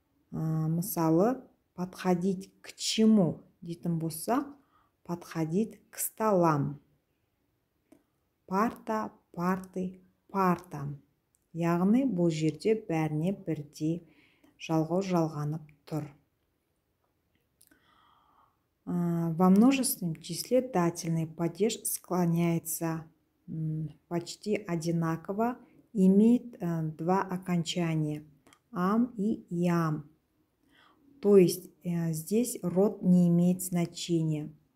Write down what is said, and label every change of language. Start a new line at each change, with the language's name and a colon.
Kazakh: Мысалы,
Russian: подходить к чему
Kazakh: дейтін болсақ,
Russian: подходить к столам. Парта, парты, партам.
Kazakh: Яғни бұл жерде бәріне бірдей жалғау жалғанып тұр.
Russian: Во множественном числе дательный падеж склоняется почти одинаково, имеет два окончания ам и ям. То есть здесь род не имеет значения.